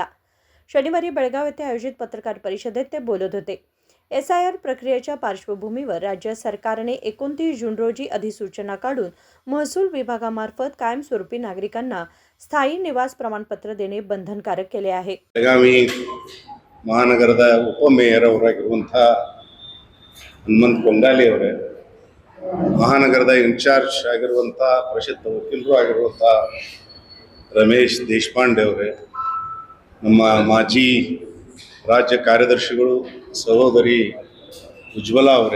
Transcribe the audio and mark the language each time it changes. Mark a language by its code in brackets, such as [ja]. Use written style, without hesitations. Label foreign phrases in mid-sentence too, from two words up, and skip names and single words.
[mr] शनिवारी बेळगाव येथे आयोजित पत्रकार परिषदेत ते बोलत होते. SIR प्रक्रियेच्या पार्श्वभूमीवर राज्य सरकारने 29 जून रोजी अधिसूचना काढून महसूल विभागामार्फत कायमस्वरूपी नागरिकांना स्थायी निवास प्रमाणपत्र देणे बंधनकारक केले आहे. [kn] ಬೆಳಗಾವಿ ಮಹಾನಗರದ ಉಪಮೇಯರ್ ಅವರಾಗಿರುವಂತಹ ಹನುಮಂತ ಕೊಂಗಾಲಿ ಅವರೇ, ಮಹಾನಗರದ ಇನ್ಚಾರ್ಜ್ ಆಗಿರುವಂತಹ ಪ್ರಸಿದ್ಧ ವಕೀಲರು ಆಗಿರುವಂತಹ ರಮೇಶ್ ದೇಶಪಾಂಡೆ ಅವರೇ, ನಮ್ಮ ಮಾಜಿ ರಾಜ್ಯ ಕಾರ್ಯದರ್ಶಿಗಳು ಸಹೋದರಿ ಉಜ್ವಲ ಅವರೇ,